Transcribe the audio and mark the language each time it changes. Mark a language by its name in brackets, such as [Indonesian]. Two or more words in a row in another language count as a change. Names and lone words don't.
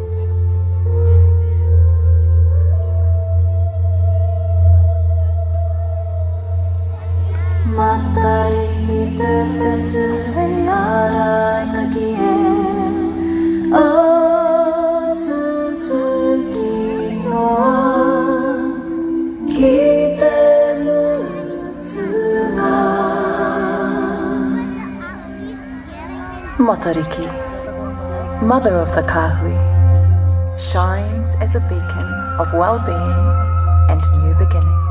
[Māori] Matariki te whetū hei arataki e o tutuki noa ki te mutunga. Matariki, [English] mother of the kahui, shines as a beacon of well-being and new beginnings.